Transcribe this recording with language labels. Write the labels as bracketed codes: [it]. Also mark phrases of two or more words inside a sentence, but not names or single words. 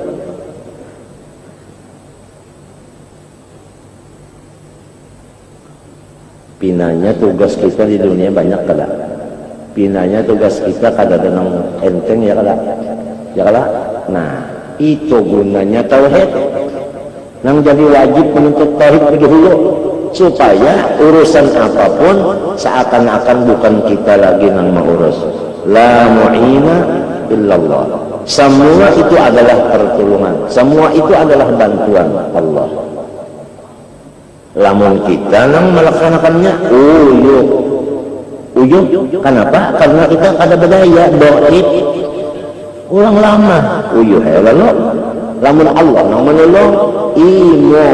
[bjn] Pinanya tugas kita di dunia banyak kada. Pinanya tugas kita kada dengan enteng ya kada. Ya kada. Nah, itu gunanya tauhid. [id] Yang jadi wajib menuntut tauhid dahulu supaya urusan apapun seakan-akan bukan kita lagi yang mengurus. [ar] لا معين إلا الله. [id] Semua itu adalah pertolongan, semua itu adalah bantuan Allah. [bjn] Lamun kita yang melaksanakannya uyuh. Kenapa? Karena kita kada berdaya, doib ulang lama uyuh lalu lamun Allah yang menolong imong.